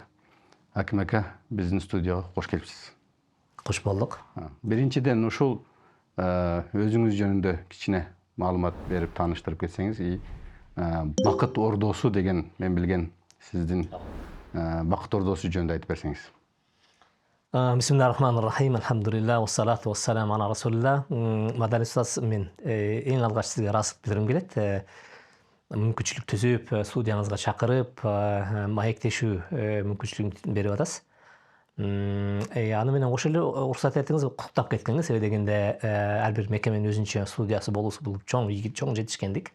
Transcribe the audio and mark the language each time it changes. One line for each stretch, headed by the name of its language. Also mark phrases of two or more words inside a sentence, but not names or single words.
Kyrgyz: Аким ака, биздин студияга кош келипсиз. Кош болдук. Биринчиден ушул өзүңүз жөнүндө кичине маалымат берип тааныштырып кетсеңиз, бакыт ордосу деген мен билген сиздин бакыт ордосу жөнүндө айтып берсеңиз.
Arabic: بسم الله الرحمن الرحيم. الحمد لله، والصلاة والسلام على رسول الله.
Kyrgyz: Маданий устаз, мен эң алгач сизге ыраазычылык билдиргим келет. Мүмкүнчүлүк түзүп, студияңызга чакырып, маектешүү мүмкүнчүлүгүн берип атасыз. Аны менен кошо эле уруксат этиңиз, куттуктап кеткениңиз. Себеби дегенде ар бир мекеменин өзүнчө студиясы болуусу бул чоң жетишкендик.